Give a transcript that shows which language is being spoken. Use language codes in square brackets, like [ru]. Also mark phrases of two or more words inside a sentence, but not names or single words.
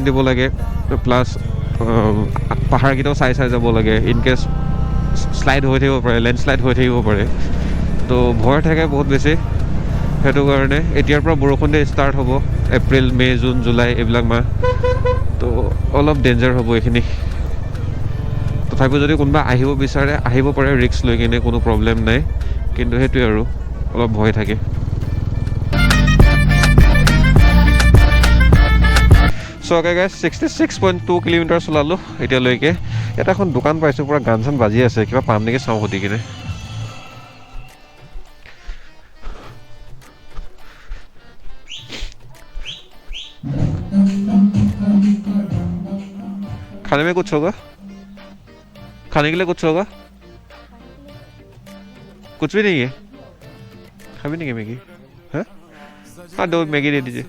[as] দিব লাগে প্লাছ পাহাৰকেইটাও চাই যাব লাগে [en] in case slide [as] হৈ থাকিব পাৰে লেণ্ডশ্লাইড হৈ থাকিব পাৰে তো ভয় থাকে বহুত বেছি সেইটো কাৰণে এতিয়াৰ পৰা বৰষুণ দিয়ে ষ্টাৰ্ট হ'ব এপ্ৰিল মে' জুন জুলাই এইবিলাক মাহ তো অলপ ডেঞ্জাৰ হ'ব এইখিনি তথাপিও যদি কোনোবা আহিব বিচাৰে আহিব পাৰে ৰিস্ক লৈ কিনে কোনো প্ৰব্লেম নাই কিন্তু সেইটোৱে আৰু অলপ ভয় থাকে [en] so okay guys [as] 66.2 কিলোমিটাৰ চলালোঁ এতিয়ালৈকে ইয়াত এখন দোকান পাইছোঁ পূৰা গান চান বাজি আছে কিবা পাম নেকি চাওঁ সুধি কিনে [hi] खाने में कुछ होगा खाने के लिए कुछ होगा कुछ भी नहीं है खाने नहीं है मैगी हाँ 2 मैगी दे दीजिए